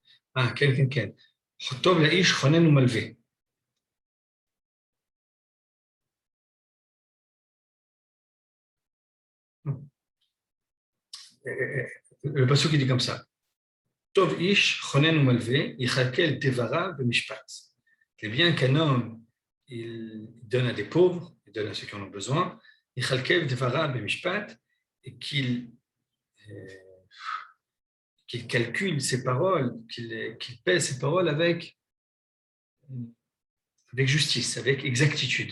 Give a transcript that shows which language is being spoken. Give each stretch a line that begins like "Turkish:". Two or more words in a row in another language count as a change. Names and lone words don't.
Hebrew: כן, כן, כן. טוב לאיש חונן ומלווה.
French: Le passage qui dit comme ça.
Hebrew: טוב איש חונן ומלווה, יכלכל דבריו במשפט.
French: C'est bien qu'un homme, il donne à des pauvres, il donne à ceux qui en ont besoin,
Hebrew: יכלכל דבריו במשפט,
French: et euh, qu'il calcule ses paroles, qu'il pèse ses paroles avec justice, avec exactitude.